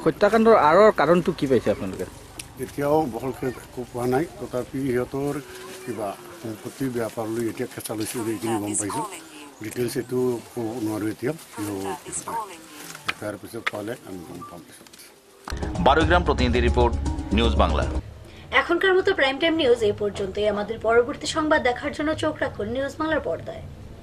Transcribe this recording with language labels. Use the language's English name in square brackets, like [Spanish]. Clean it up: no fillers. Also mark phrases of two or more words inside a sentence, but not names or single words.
[Assamese] হত্যাকাণ্ডৰ আঁৰৰ কাৰণটো কি পাইছে আপোনালোকে? এতিয়াও বহলকৈ একো পোৱা নাই। তথাপি সিহঁতৰ কিবা সম্পত্তি বেপাৰ লৈ এতিয়া খেঁচা লৈছে, সেইখিনি গম পাইছোঁ। ডিটেইলছ এইটো ক'ব নোৱাৰোঁ এতিয়া। তাৰ পিছত পালে আমি গম পাম। [Bangla] 12 গ্রাম প্রতিনিধি রিপোর্ট, নিউজ বাংলা। এখনকার মতো প্রাইম টাইম নিউজ এই পর্যন্তই। আমাদের পরবর্তী সংবাদ দেখার জন্য চোখ রাখুন নিউজ বাংলার পর্দায়।